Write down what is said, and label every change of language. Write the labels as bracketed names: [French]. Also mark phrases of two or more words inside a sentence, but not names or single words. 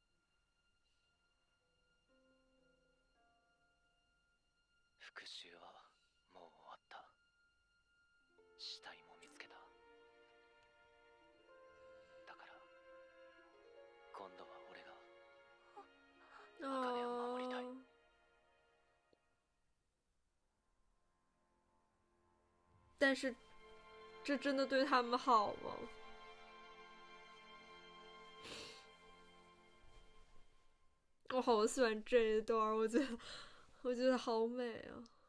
[Japanese] 復讐はもう終わった。死体も見つけた。だから今度は俺が茜を守りたい。 [Chinese] 但是，这真的对他们好吗？我好喜欢这一段，我觉得好美啊。